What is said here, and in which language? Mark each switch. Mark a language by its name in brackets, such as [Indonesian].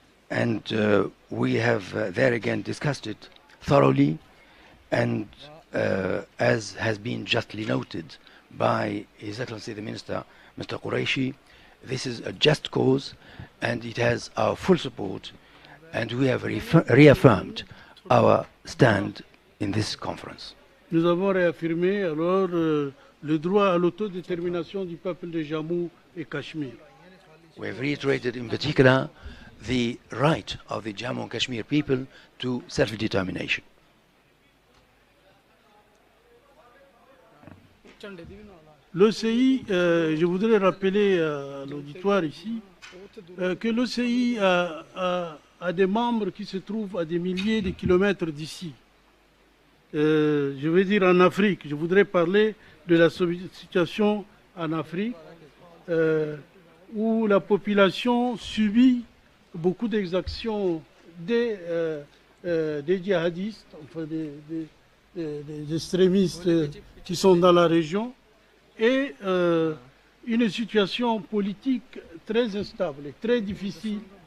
[English] And we have there again discussed it thoroughly, and as has been justly noted by His Excellency the Minister, Mr. Qureshi, this is a just cause and it has our full support, and we have reaffirmed our stand in this conference. [French] Nous avons réaffirmé alors le droit à l'autodétermination du peuple de Jammu et Cachemire. [English] We have reiterated in particular the right of the Jammu and Kashmir people to self-determination. [French] L'OCI, je voudrais rappeler à l'auditoire ici que l'OCI a des membres qui se trouvent à des milliers de kilomètres d'ici. Je veux dire en Afrique. Je voudrais parler de la situation en Afrique où la population subit beaucoup d'exactions des djihadistes, enfin des extrémistes qui sont dans la région, et une situation politique très instable et très difficile.